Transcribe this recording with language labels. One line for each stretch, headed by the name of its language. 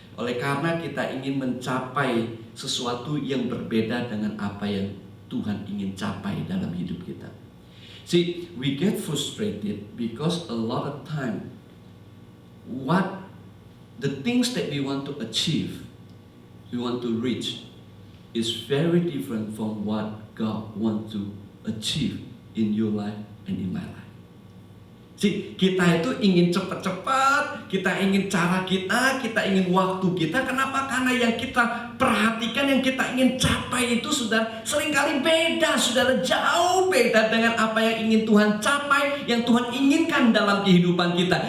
Indonesian: Oleh karena kita ingin mencapai sesuatu yang berbeda dengan apa yang Tuhan ingin capai dalam hidup kita.
English: See, we get frustrated because a lot of time what the things that we want to achieve, we want to reach, is very different from what God wants to achieve in your life and in my life.
Indonesian: See, kita itu ingin cepat-cepat, kita ingin cara kita ingin waktu kita. Kenapa? Karena yang kita perhatikan, yang kita ingin capai itu sudah seringkali beda, saudara, jauh beda dengan apa yang ingin Tuhan capai, yang Tuhan inginkan dalam kehidupan kita.